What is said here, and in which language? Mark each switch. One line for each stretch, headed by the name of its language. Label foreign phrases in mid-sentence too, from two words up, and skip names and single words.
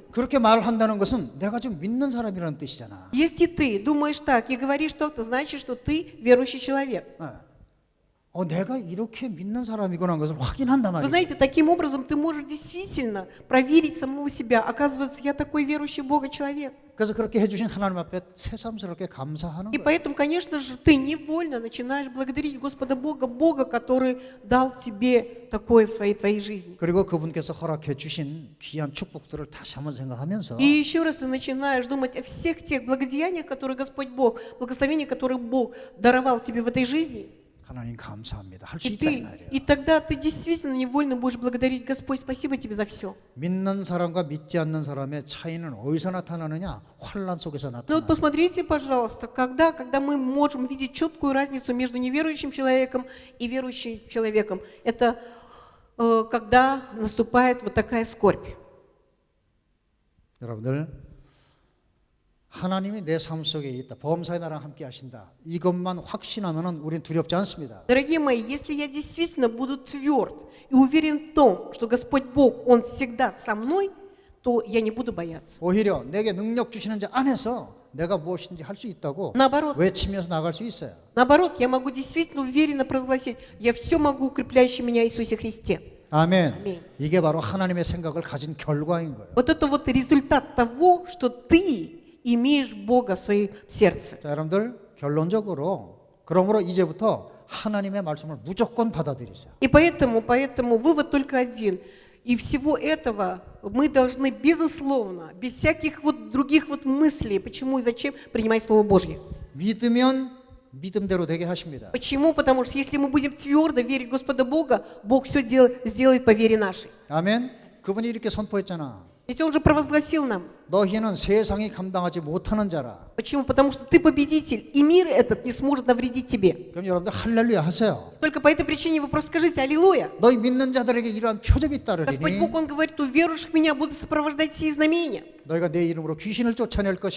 Korean: 그렇게 말한다는 것은 내가 좀 믿는 사람이라는 뜻이잖아.
Russian: Если ты думаешь так и говоришь так, то значит, что ты верующий человек.
Korean: 내가 이렇게 믿는 사람이구나 하는 것을 확인한단
Russian: Вы
Korean: 말이에요.
Russian: знаете, таким образом ты можешь действительно проверить самого себя. Оказывается, я такой верующий в Бога человек.
Korean: 그래서 그렇게 해주신 하나님 앞에 새삼스럽게 감사하는
Russian: И
Korean: 거예요.
Russian: поэтому, конечно же, ты невольно начинаешь благодарить Господа Бога, Бога, который дал тебе такое в твоей жизни.
Korean: 그리고 그분께서 허락해 주신 귀한 축복들을 다시 한번 생각하면서
Russian: И еще раз ты начинаешь думать о всех тех благодеяниях, которые Господь Бог, благословения, которые Бог даровал тебе в этой жизни.
Korean: 하나님 감사합니다. 할 수
Russian: И,
Korean: 있다 이 말이에요.
Russian: и тогда ты действительно невольно будешь благодарить Господь. Спасибо тебе за все.
Korean: 믿는 사람과 믿지 않는 사람의 차이는 어디서 나타나느냐? 환란 속에서
Russian: Но вот
Korean: 나타나.
Russian: посмотрите, пожалуйста, когда мы можем видеть четкую разницу между неверующим человеком и верующим человеком, это когда наступает вот такая скорбь.
Korean: 여러분들 하나님이 내 삶 속에 있다. 범사의 나랑 함께 하신다. 이것만 확신하면은 우리는 두렵지 않습니다.
Russian: Дорогие мои, если я действительно буду тверд и уверен в том, что Господь Бог, Он всегда со мной, то я не буду бояться.
Korean: 오히려 내게 능력 주시는 자 안에서 내가 무엇인지 할 수 있다고
Russian: Наоборот.
Korean: 외치면서 나갈 수 있어요.
Russian: Наоборот, я могу действительно уверенно провозгласить, я все могу, укрепляющий меня Иисусе Христе.
Korean: 아멘. 아멘. 이게 바로 하나님의 생각을 가진 결과인 거예요.
Russian: Вот это вот результат того, что ты имеешь Бога в своем сердце.
Korean: 자, 여러분들 결론적으로 그러므로 이제부터 하나님의 말씀을 무조건 받아들이세요.
Russian: И поэтому вывод только один. И всего этого мы должны, безусловно, без всяких вот других вот мыслей, почему и зачем принимать Слово Божье.
Korean: 믿으면 믿음대로 되게 하십니다.
Russian: Почему? Потому что если мы будем твердо верить в Господа Бога, Бог все сделает по вере нашей.
Korean: 아멘. 그분이 이렇게 선포했잖아.
Russian: Ведь Он же провозгласил нам.
Korean: 너희는 세상이 감당하지 못하는 자라.
Russian: Почему? Потому что ты победитель, и мир этот не сможет навредить тебе.
Korean: 그럼 여러분들 할렐루야 하세요.
Russian: Только по этой причине вы просто скажите «Аллилуйя».
Korean: 너희 믿는 자들에게 이러한 표적이
Russian: Господь
Korean: 따르리니
Russian: Бог, Он говорит, у верующих меня будут сопровождать сии знамения.
Korean: 너희가 내 이름으로 귀신을 쫓아낼 것이며